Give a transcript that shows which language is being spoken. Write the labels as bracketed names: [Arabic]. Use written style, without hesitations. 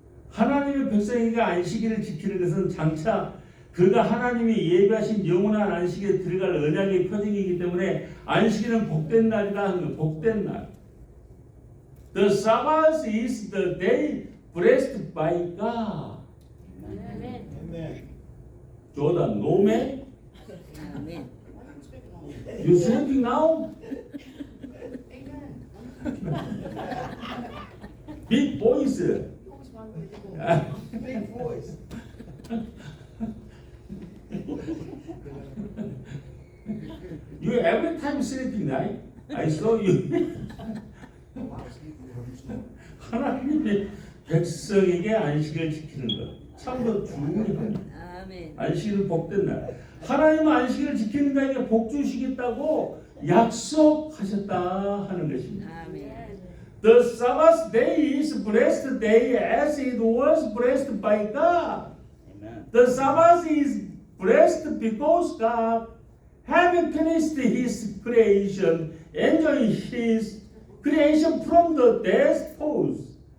[Korean] 하나님의 백성에게 안식일을 지키는 것은 장차 그가 하나님이 예비하신 영원한 안식에 들어갈 언약의 표징이기 때문에 안식일은 복된 날이다 하는 거. 복된 날. [English] The Sabbath is the day blessed by God. [Korean] 아멘. [English] Jordan, no man? 아멘. You sleeping now? Big voice. Big voice. You every time sleeping, right? I saw you. [Korean] 하나님의 백성에게 안식을 지키는 것 참으로 중요합니다. 아멘. 안식일은 복된 날. 하나님은 안식일을 지키는 자에게 복 주시겠다고 약속하셨다 하는 것입니다. 아멘. [English] The Sabbath day is blessed day as it was blessed by God. Amen. The Sabbath is blessed because God, having finished His creation, enjoying His creation from the death pose.